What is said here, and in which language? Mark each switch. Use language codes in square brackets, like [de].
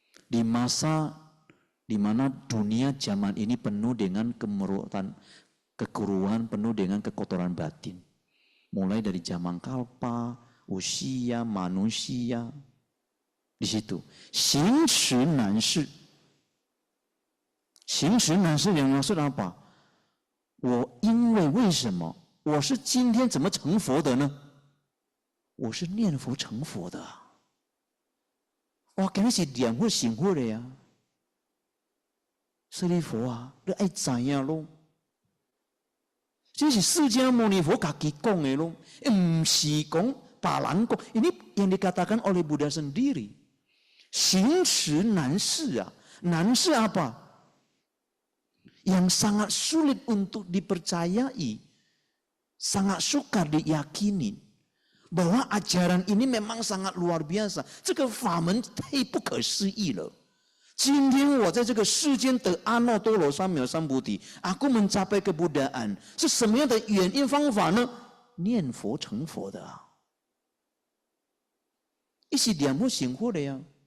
[id] Di masa di mana dunia zaman ini penuh dengan kemerutan, kekeruhan, penuh dengan kekotoran batin. Mulai dari zaman kalpa, usia, manusia. Di situ. [zh] 行持难事。行持难事 [id] yang maksud apa? [zh] 我因为为什么我是今天怎么成佛的呢？我是念佛成佛的啊！我肯定是念佛成佛的呀。舍利佛啊，你爱知影咯？这是释迦牟尼佛自己讲的咯，不是讲别人讲。 [id] Ini yang dikatakan oleh Buddha sendiri. [zh] 行持难事啊，难事 [id] apa? Yang sangat sulit untuk dipercayai, sangat sukar diyakini bahwa ajaran ini memang sangat luar biasa. [zh] 这个法门太不可思议了。今天我在这个世间得阿耨多罗三藐三菩提 [id] aku mencapai kebudaan [zh] 是什么样的原因方法呢？念佛成佛的啊，一起念佛成佛的呀。